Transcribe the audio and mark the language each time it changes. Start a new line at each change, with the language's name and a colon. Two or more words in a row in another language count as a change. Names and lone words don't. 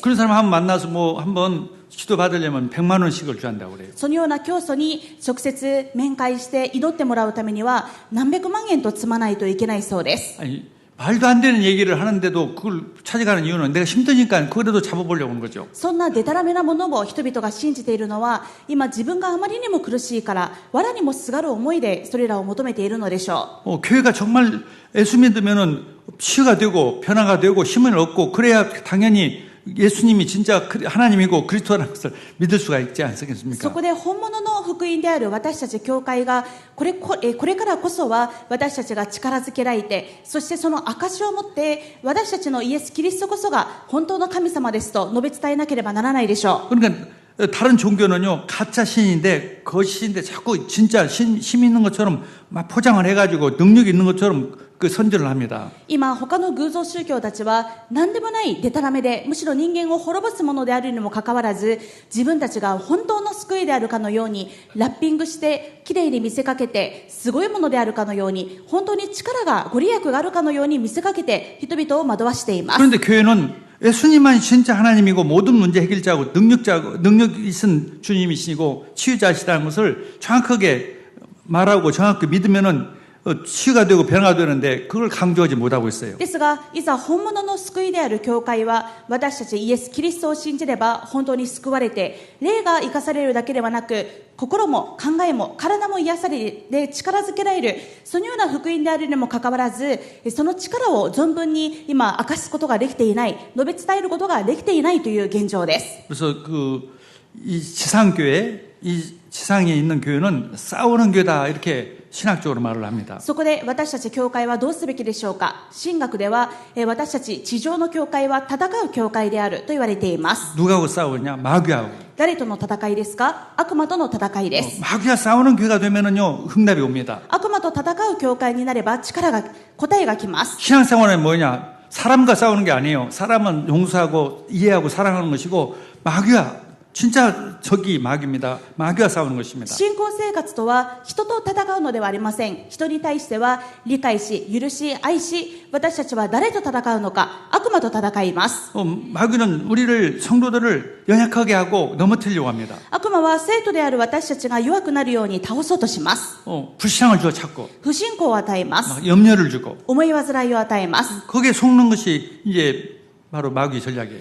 Korean: 그런 사람 한번 만나서 뭐 한번 기도 받으려면 100만 원씩을 줘한다고 그래요.
Japanese: そのような教祖に直接面会して祈ってもらうためには何百万円と積まないといけないそうです。
Korean: 아니, 말도 안 되는 얘기를 하는데도 그걸 찾아가는 이유는 내가 힘드니까 그래도 잡아보려고 하는 거죠.
Japanese: そんなデタラメなものを人々が信じているのは今自分があまりにも苦しいから藁にもすがる思いでそれらを求めているのでしょう。
Korean: 교회가 정말 예수 믿으면은 치유가 되고 변화가 되고 힘을 얻고 그래야 당연히 예수님이 진짜 하나님이고 그리스도라는 것을 믿을 수가 있지
Japanese: そ
Korean: 않겠습니까?
Japanese: こで本物の福音である私たち教会がこれからこそは私たちが力づけられてそしてその証を持って私たちのイエス・キリストこそが本当の神様ですと述べ伝えなければならないでしょう。
Korean: 그러니까 다른 종교는요 가짜 신인데 거짓인데 자꾸 진짜 힘 있는 것처럼 막 포장을 해가지고 능력 있는 것처럼 그 선전을 합니다.
Japanese: 今他の偶像宗教たちは何でもないデタラメでむしろ人間を滅ぼすものであるにもかかわらず自分たちが本当の救いであるかのようにラッピングしてきれいに見せかけてすごいものであるかのように本当に力がご利益があるかのように見せかけて人々を惑わしています。
Korean: 그런데 교회는 예수님만이 진짜 하나님이고 모든 문제 해결자고 능력 있은 주님이시고 치유자시다는 것을 정확하게 말하고 정확히 믿으면은 치유가 되고 변화가 되는데 그걸 강조하지 못하고 있어요.
Japanese: ですがいざ本物の救いである教会は私たちイエス・キリストを信じれば本当に救われて霊が生かされるだけではなく心も考えも体も癒されて力づけられるそのような福音であるにもかかわらずその力を存分に今明かすことができていない述べ伝えることができていないという現状です。
Korean: 그래서 이 지상교회, 이 지상에 있는 교회는 싸우는 교회다 이렇게 신학적으로 말을 합니다.
Japanese: そこで私たち教会はどうすべきでしょうか。神学では私たち地上の教会は戦う教会であると言われています。
Korean: 누구하고 싸우냐? 마귀하고.
Japanese: 誰との戦いですか。悪魔との戦いです。
Korean: 마귀와 싸우는 교회가 되면은요 흥답이 옵니다.
Japanese: 悪魔と戦う教会になれば答えが来ます。
Korean: 신앙생활은 뭐냐? 사람과 싸우는 게 아니에요. 사람은 용서하고 이해하고 사랑하는 것이고 마귀와 진짜 적이 마귀입니다. 마귀와 싸우는 것입니다.
Japanese: 信仰生活とは人と戦うのではありません。人に対しては理解し、許し、愛し、私たちは誰と戦うのか、悪魔と戦います。
Korean: 마귀는 우리를 성도들을 연약하게 하고 넘어뜨리려고 합니다.
Japanese: 悪魔は生徒である私たちが弱くなるように倒そうとします。
Korean: 불신앙을 주어 찾고
Japanese: 不信仰を与えます。
Korean: 막 염려를 주고
Japanese: 思い煩いを与えます。
Korean: 거기에 속는 것이 이제 바로 마귀 전략이에요.